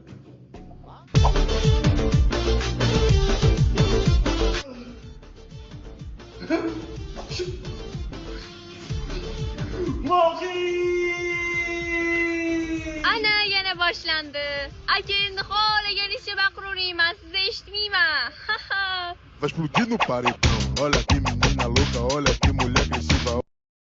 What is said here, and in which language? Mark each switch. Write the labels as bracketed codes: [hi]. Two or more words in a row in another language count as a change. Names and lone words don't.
[uz] Ana yana boshlandi. Aka endi xohlaganicha baqiraverayman, sizni eshitmayman. [pt] Vai explodir no paredão. Olha que menina louca, olha que mulher agressiva.